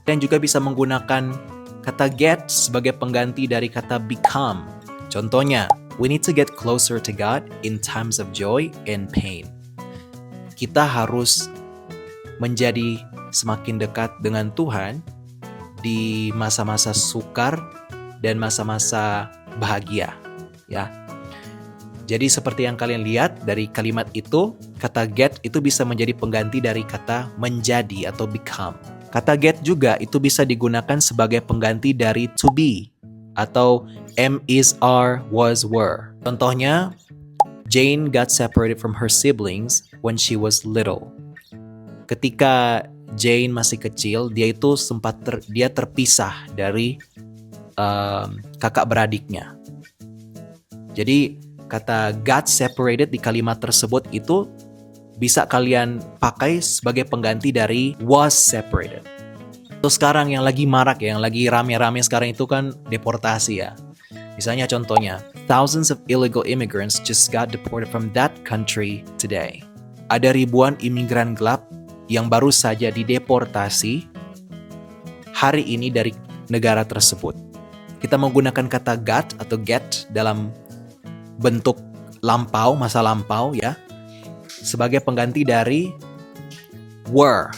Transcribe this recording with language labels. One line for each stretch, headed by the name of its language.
Indonesian: Dan juga bisa menggunakan kata get sebagai pengganti dari kata become.
English: Contohnya, we need to get closer to God in times of joy and pain.
Indonesian: Kita harus menjadi semakin dekat dengan Tuhan di masa-masa sukar dan masa-masa bahagia, ya. Jadi seperti yang kalian lihat dari kalimat itu, kata get itu bisa menjadi pengganti dari kata menjadi atau become. Kata get juga itu bisa digunakan sebagai pengganti dari to be atau am, is, are, was, were.
English: Contohnya, Jane got separated from her siblings when she was little.
Indonesian: Ketika Jane masih kecil, dia itu sempat terpisah dari kakak beradiknya. Jadi kata got separated di kalimat tersebut itu bisa kalian pakai sebagai pengganti dari was separated. Terus sekarang yang lagi marak ya, yang lagi rame-rame sekarang itu kan deportasi ya. Misalnya contohnya,
English: thousands of illegal immigrants just got deported from that country today.
Indonesian: Ada ribuan imigran gelap yang baru saja dideportasi hari ini dari negara tersebut. Kita menggunakan kata got atau get dalam bentuk lampau, masa lampau ya, sebagai pengganti dari were.